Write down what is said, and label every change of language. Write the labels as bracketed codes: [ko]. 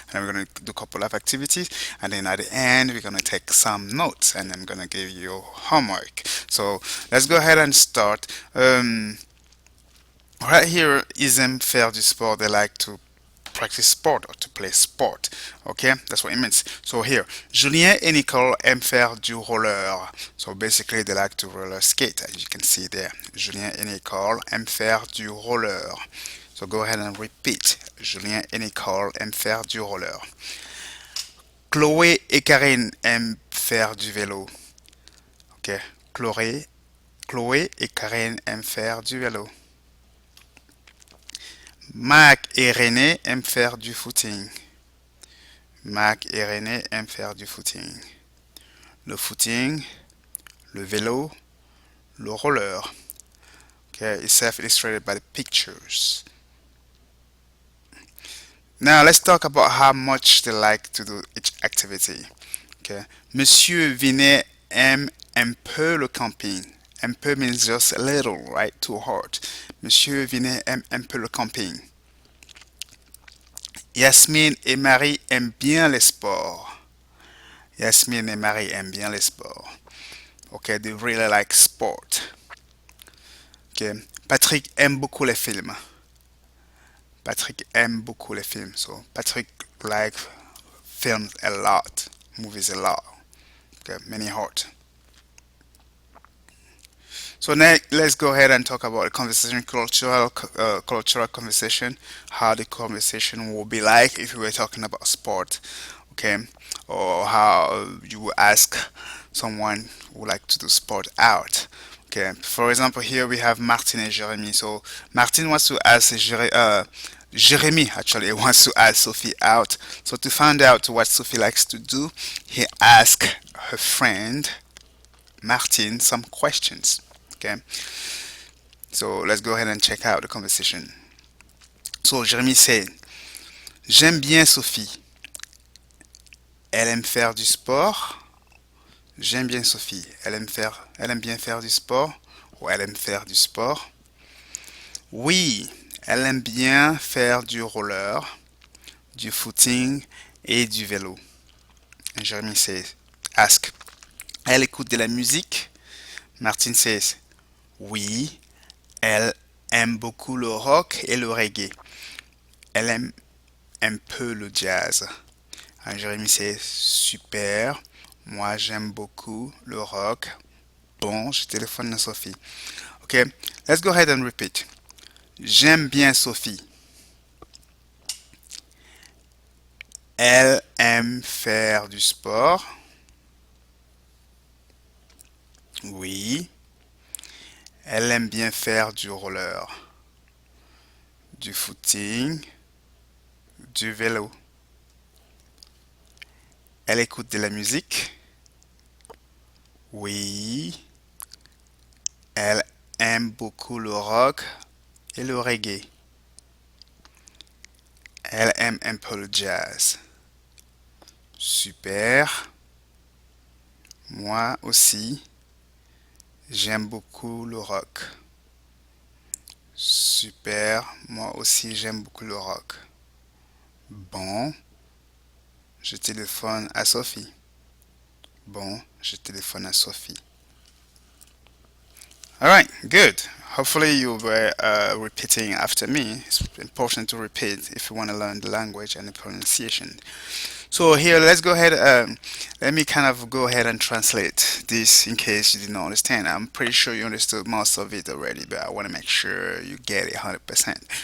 [en] And we're gonna do a couple of activities, and then at the end we're gonna take some notes, and I'm gonna give you homework. So let's go ahead and start. Right here, is them [fr] faire du sport. [en] They like to practice sport or to play sport. Okay, that's what it means. So here, [fr] Julien et Nicole aiment faire du roller. [en] So basically, they like to roller skate, as you can see there. [fr] Julien et Nicole aiment faire du roller. [en] So go ahead and repeat. [fr] Julien et Nicole aiment faire du roller. Chloé et Karine aiment faire du vélo. Ok, Chloé, Chloé et Karine aiment faire du vélo. Mac et René aiment faire du footing. Mac et René aiment faire du footing. Le footing, le vélo, le roller. [en] Okay, it's self-illustrated by the pictures. Now let's talk about how much they like to do each activity. Okay. [fr] Monsieur Vinet aime un peu le camping. [en] Un peu means just a little, right? Too hard. [fr] Monsieur Vinet aime un peu le camping. Yasmine et Marie aiment bien les sports. Yasmine et Marie aiment bien les sports. [en] Okay, they really like sport. Okay. [fr] Patrick aime beaucoup les films. Patrick aime beaucoup les films. [en] So Patrick like films a lot, movies a lot. Okay, many heart. So now let's go ahead and talk about the conversation, cultural conversation, how the conversation will be like if we were talking about sport, okay, or how you would ask someone who would like to do sport out. Okay, for example, here we have Martin and Jeremy. So Martin wants to ask Jeremy actually wants to ask Sophie out. So to find out what Sophie likes to do, he asks her friend Martin some questions. Okay, so let's go ahead and check out the conversation. So Jeremy said, [fr] j'aime bien Sophie. Elle aime faire du sport. J'aime bien Sophie. Elle aime bien faire du sport ou elle aime faire du sport. Oui, elle aime bien faire du roller, du footing et du vélo. [en] And Jeremy says, ask. [fr] Elle écoute de la musique. [en] Martin says, [fr] oui, elle aime beaucoup le rock et le reggae. Elle aime un peu le jazz. And Jérémy c'est super. Moi j'aime beaucoup le rock. Bon, je téléphone à Sophie. Okay, let's go ahead and repeat. J'aime bien Sophie. Elle aime faire du sport. Oui. Elle aime bien faire du roller, du footing, du vélo. Elle écoute de la musique. Oui. Elle aime beaucoup le rock et le reggae. Elle aime un peu le jazz. Super. Moi aussi, j'aime beaucoup le rock. Super. Moi aussi, j'aime beaucoup le rock. Bon, je téléphone à Sophie. Bon, je téléphone à Sophie. [en] All right, good. Hopefully you were repeating after me. It's important to repeat if you want to learn the language and the pronunciation. So here, let's go ahead. Let me kind of go ahead and translate this in case you didn't understand. I'm pretty sure you understood most of it already, but I want to make sure you get it 100%.